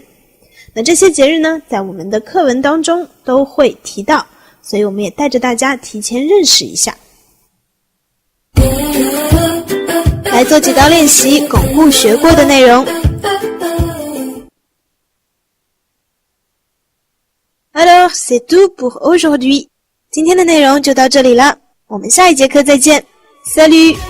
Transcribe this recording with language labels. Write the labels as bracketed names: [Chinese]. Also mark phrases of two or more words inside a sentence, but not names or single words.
[Chinese] 那这些节日呢，在我们的课文当中都会提到，所以我们也带着大家提前认识一下。来做几道练习，巩固学过的内容。 [French] Alors, c'est tout pour aujourd'hui. [Chinese] 今天的内容就到这里了，我们下一节课再见。Salut!